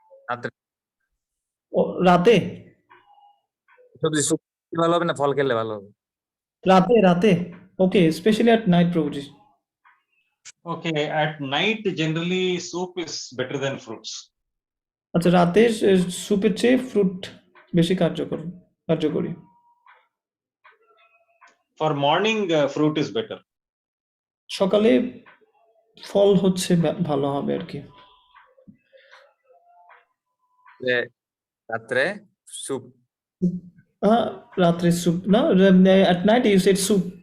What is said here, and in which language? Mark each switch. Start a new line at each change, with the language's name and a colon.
Bangla: রাত্রে Oh, রাতে সবজি স্যুপ ভালো হবে না ফল খেলে ভালো হবে? রাতে
English: okay, especially at night, Prabhuji. Okay, at night generally soup is better than fruits.
Bangla: আচ্ছা, রাতে স্যুপের চেয়ে ফ্রুট বেশি কার্যকরী।
English: For morning, fruit is better.
Bangla: সকালে ফল হচ্ছে ভালো হবে আর কি। রাত্রে স্যুপ? রাত্রে স্যুপ না,
English: at night you said soup.